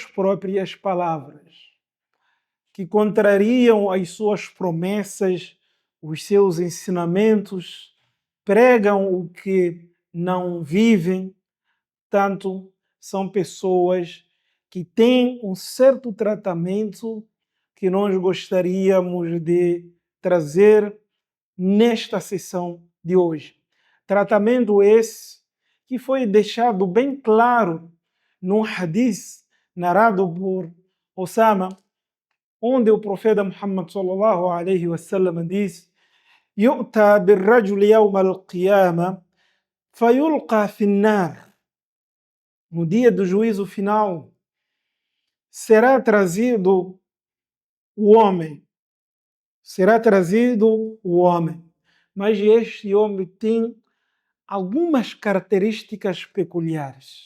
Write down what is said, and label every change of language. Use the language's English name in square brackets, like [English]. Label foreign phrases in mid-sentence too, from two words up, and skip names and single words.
[Portuguese] próprias palavras, que contrariam as suas promessas, os seus ensinamentos, pregam o que não vivem, tanto são pessoas que têm um certo tratamento que nós gostaríamos de trazer nesta sessão de hoje. Tratamento esse que foi deixado bem claro num hadith narrado por Osama, onde o profeta Muhammad [Arabic] صلى الله عليه وسلم [Portuguese] diz: [Arabic] "يؤتى بالرجل يوم القيامة فيلقى في النار." [Portuguese] No dia do juízo final será trazido o homem, mas este homem tem algumas características peculiares.